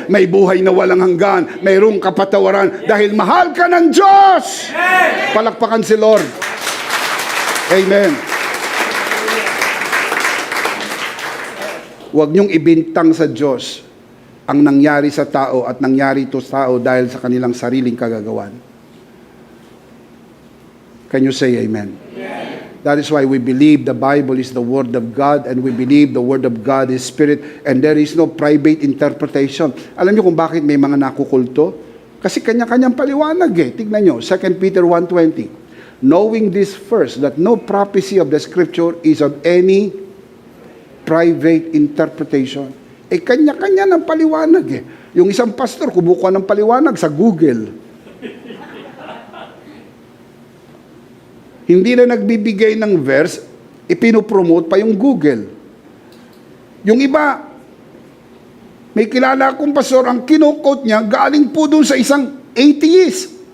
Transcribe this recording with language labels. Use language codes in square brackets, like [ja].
[tl] May buhay na walang hanggan, mayroong kapatawaran, dahil mahal ka ng Diyos. Palakpakan si Lord. Amen. Huwag niyong ibintang sa Diyos ang nangyari sa tao at nangyari to sa tao dahil sa kanilang sariling kagagawan. [en] Can you say amen? Amen? That is why we believe the Bible is the Word of God, and we believe the Word of God is Spirit, and there is no private interpretation. [tl] Alam niyo kung bakit may mga nakukulto? Kasi kanya-kanyang paliwanag eh. Tignan niyo, 2 Peter 1:20. [en] Knowing this first, that no prophecy of the Scripture is of any private interpretation. [tl] Eh kanya-kanya ng paliwanag eh. Yung isang pastor, kumukuha ng paliwanag sa Google. Hindi na nagbibigay ng verse, ipinopromote pa yung Google. Yung iba, may kilala akong pastor, ang kinukot niya, galing po doon sa isang atheist.